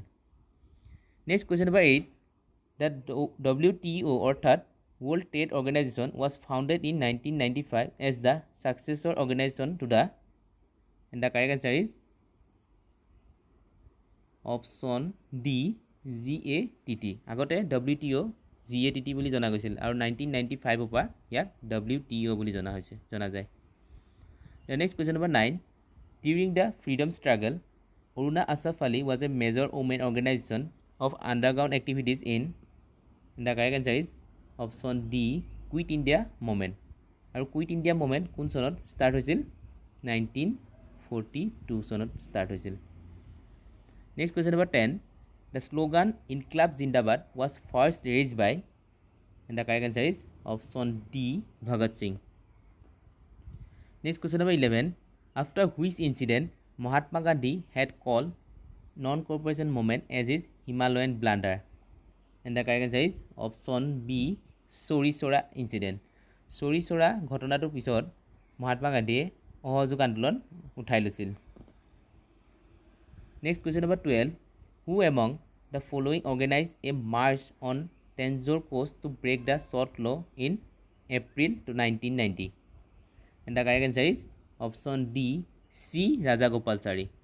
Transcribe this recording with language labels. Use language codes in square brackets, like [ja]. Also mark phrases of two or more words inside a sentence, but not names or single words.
[en] Next question number 8, the WTO অর্থাৎ World Trade Organization was founded in 1995 as the successor organization to the? And the correct answer is option D, GATT. [as] আগতে WTO GATT বুলি জনা গৈছিল আৰু 1995 পৰা ইয়াক WTO বুলি জনা যায়। [en] The next question number 9, during the freedom struggle Aruna Asaf Ali was a major women organization of underground activities in? And the correct answer is option D, Quit India Movement. [as] আৰু Quit India Movement কোন চনত ষ্টাৰ্ট হৈছিল? 1942 চনত ষ্টাৰ্ট হৈছিল। [en] Next question number 10, the slogan Inqilab Zindabad was first raised by? And the correct answer is option D, Bhagat Singh. Next question number 11, after which incident Mahatma Gandhi had called non-cooperation movement as his Himalayan blunder? And the correct answer is option B, Sori Sora incident. [as] Sori Sora ঘটনাটোৰ পিছত মহাত্মা গান্ধীয়ে অসহযোগ আন্দোলন উঠাই লৈছিল। [en] Next question number 12, who among the following organized a march on Tanjore coast to break the salt law in April 1990? And the correct answer is option D, C, Rajagopalachari.